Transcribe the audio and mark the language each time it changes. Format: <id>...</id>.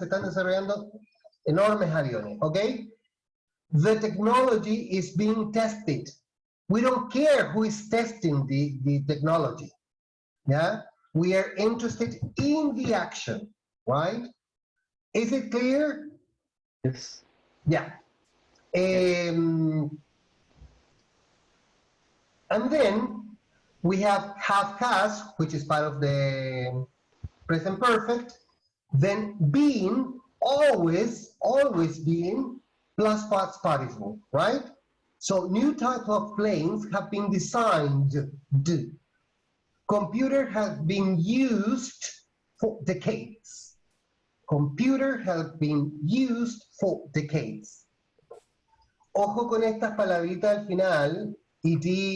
<es>Se están desarrollando enormes aviones, okay?</es> <en>The technology is being tested. We don't care who is testing the technology, yeah? We are interested in the action, right? Is it clear? Yes. Yeah. And then we have has, which is part of the present perfect, then being, always being, plus past participle, right? So new type of planes have been designed. Computer has been used for decades. Computer has been used for decades.</en> <es>Ojo con estas palabritas al final, ed.</es>